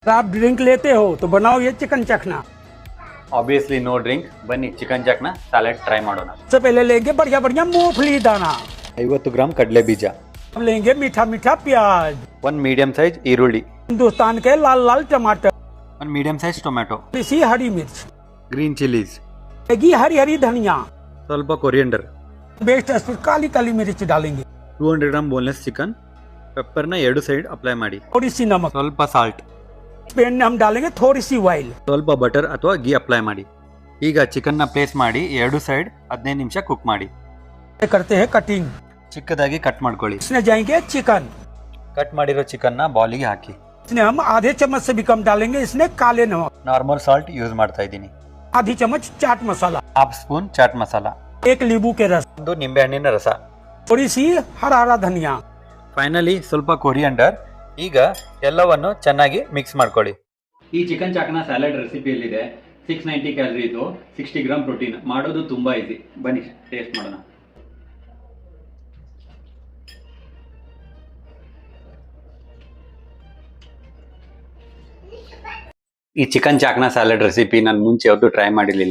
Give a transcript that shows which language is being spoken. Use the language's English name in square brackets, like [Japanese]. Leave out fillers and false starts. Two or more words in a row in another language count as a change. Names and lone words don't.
[Hindi] अगर आप ड्रिंक लेते हो तो बनाओ ये चिकन चखना। [English] obviously no drink. [Kannada] ಬನ್ನಿ ಚಿಕನ್ ಚಾಕ್ನ ಸ್ಯಾಲೆಡ್ ಟ್ರೈ ಮಾಡೋಣ. [Hindi] सबसे पहले लेंगे बढ़िया बढ़िया मूंगफली दाना, [Kannada] 50 ಗ್ರಾಮ್ ಕಡಲೆ ಬೀಜ, [Hindi] अब लेंगे मीठा मीठा प्याज, [Kannada] 1 [English] medium size [Kannada] ಈರುಳ್ಳಿ, [Hindi] हिंदुस्तान के लाल लाल टमाटर, [Kannada] 1 [English] medium size [Kannada] ಟೊಮ್ಯಾಟೊ, [Hindi] सी हरी मिर्च, [English] green chillies, [Hindi] लेगी हरी हरी धनिया, [Kannada] ಸ್ವಲ್ಪ ಕೊರಿಯಂಡರ್, [Hindi] बेस्ट काली काली मिर्च डालेंगे, [Kannada] 200 ಗ್ರಾಮ್ [English] boneless chicken. [Kannada] ಪೆಪ್ಪರ್ನ 2 ಸೈಡ್ ಅಪ್ಲೈ ಮಾಡಿ. [Hindi] थोड़ी सी नमक, [Kannada] ಸ್ವಲ್ಪ ಸಾಲ್ಟ್, [Hindi] पैन में हम डालेंगे थोड़ी सी ऑयल, [Kannada] ಸ್ವಲ್ಪ ಬಟರ್ ಅಥವಾ ಗೀ ಅಪ್ಲೈ ಮಾಡಿ. ಈಗ ಚಿಕನ್ನ ಪ್ಲೇಸ್ ಮಾಡಿ 2 ಸೈಡ್ 15 ನಿಮಿಷ ಕುಕ್ ಮಾಡಿ. [Hindi] करते हैं कटिंग। [Kannada] ಚಿಕ್ಕದಾಗಿ ಕಟ್ ಮಾಡ್ಕೊಳ್ಳಿ. [Hindi] इसमें जाएंगे चिकन, [Kannada] ಕಟ್ ಮಾಡಿರೋ ಚಿಕನ್ನ ಬಾಲಿಗೆ ಹಾಕಿ. [Hindi] इसमें हम आधे चम्मच से भी कम डालेंगे, इसमें काले नमक, [English] normal salt use [Kannada] ಮಾಡ್ತಾ ಇದ್ದೀನಿ. [Hindi] आधी चम्मच चाट मसाला, [English] half spoon chaat masala, [Hindi] 1 नींबू के रस, [Kannada] 1 ನಿಂಬೆ ಹಣ್ಣಿನ ರಸ, [Hindi] थोड़ी सी हरा हरा धनिया, [Kannada] ಫೈನಲಿ ಸ್ವಲ್ಪ ಕೊರಿಯಂಡರ್. ಈಗ ಎಲ್ಲವನ್ನು ಚೆನ್ನಾಗಿ ಮಿಕ್ಸ್ ಮಾಡ್ಕೊಳ್ಳಿ. ಈ ಚಿಕನ್ ಚಾಕ್ನ ಸ್ಯಾಲಡ್ ರೆಸಿಪಿಯಲ್ಲಿದೆ. 690 ಕ್ಯಾಲರಿ ಇದು, 60 ಗ್ರಾಮ್ ಪ್ರೋಟೀನ್. ಮಾಡೋದು ತುಂಬಾ ಈಸಿ. ಬನ್ನಿ ಟೇಸ್ಟ್ ಮಾಡೋಣ. ಈ ಚಿಕನ್ ಚಾಕ್ನ ಸ್ಯಾಲಡ್ ರೆಸಿಪಿ ನಾನು ಮುಂಚೆ ಯಾವತ್ತೂ ಟ್ರೈ ಮಾಡಿರಲಿಲ್ಲ.